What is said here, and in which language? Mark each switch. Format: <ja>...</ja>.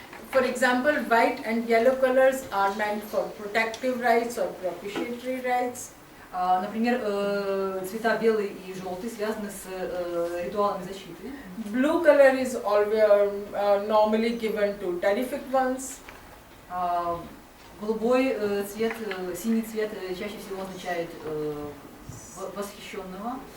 <en>For example, white and yellow colors are meant for protective rites or propitiatory rites.</en> <ru>Например, цвета белый и желтый связаны с ритуалами защиты.</ru> <en>Blue color is always normally given to terrific ones.</en> <ru>Голубой цвет, синий цвет чаще всего означает восхищенного.</ru>